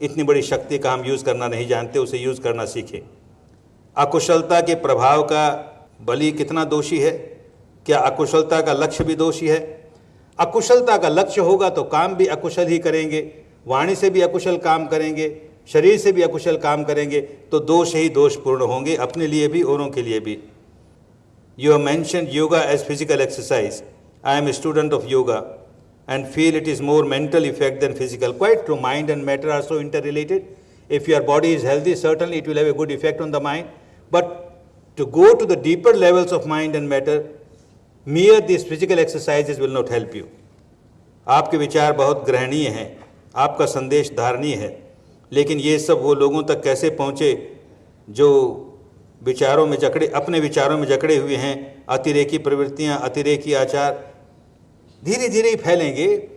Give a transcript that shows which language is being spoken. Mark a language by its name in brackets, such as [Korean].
[Hindi] इतनी बड़ी शक्ति का हम यूज़ करना नहीं जानते, उसे यूज़ करना सीखें। अकुशलता के प्रभाव का बलि कितना दोषी है? क्या अकुशलता का लक्ष्य भी दोषी है? अकुशलता का लक्ष्य होगा तो काम भी अकुशल ही करेंगे, वाणी से भी अकुशल काम करेंगे, शरीर से भी अकुशल काम करेंगे, तो दोष ही दोषपूर्ण होंगे, अपने लिए भी औरों के लिए भी। [English] You have mentioned yoga as physical exercise. I am a student of yoga and feel it is more mental effect than physical. Quite true. Mind and matter are so interrelated. If your body is healthy, certainly it will have a good effect on the mind. But to go to the deeper levels of mind and matter, mere these physical exercises will not help you. [Hindi] आपके विचार बहुत ग्रहणीय हैं, आपका संदेश धारणीय है, लेकिन ये सब वो लोगों तक कैसे पहुँचे जो विचारों में जकड़े, अपने विचारों में जकड़े हुए हैं। अतिरेकी प्रवृत्तियां, अतिरेकी आचार धीरे धीरे ही फैलेंगे।